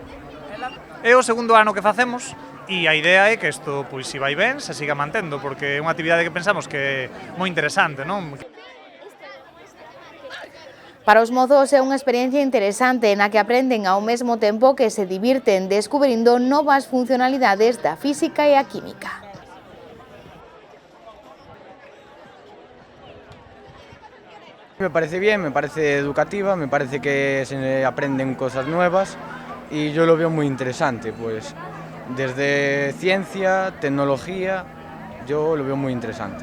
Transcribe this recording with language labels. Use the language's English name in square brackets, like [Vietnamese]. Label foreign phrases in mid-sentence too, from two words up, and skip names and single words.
[Galician] É o segundo ano que facemos, e a idea é que isto, se vai ben, se siga mantendo, porque é unha actividade que pensamos que é moi interesante, non? Para os mozos é unha experiencia interesante na que aprenden ao mesmo tempo que se divirten descubrindo novas funcionalidades da física e a química. [Spanish] Me parece bien, me parece educativa, me parece que se aprenden cosas nuevas y yo lo veo muy interesante, desde ciencia, tecnología, yo lo veo muy interesante.